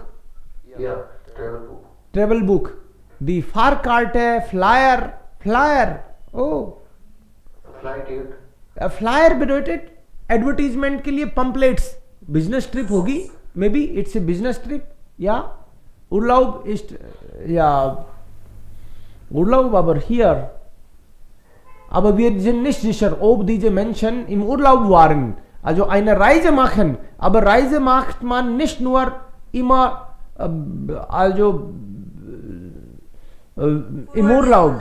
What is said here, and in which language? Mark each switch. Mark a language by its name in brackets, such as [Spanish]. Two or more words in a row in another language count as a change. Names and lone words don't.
[Hindi] या [English] Travel Book. [German] Die Fahrkarte, Flyer. Oh, [English] flight ticket [Hindi] फ्लायर bedeutet एडवर्टीजमेंट के लिए पम्पलेट्स. बिजनेस ट्रिप होगी, [English] maybe it's a business trip. [German] या Urlaub ist, ja, Urlaub aber hier. Aber wir sind nicht sicher, ob diese Menschen im Urlaub waren. Also eine Reise machen. Aber Reise macht man nicht nur immer, also im Urlaub.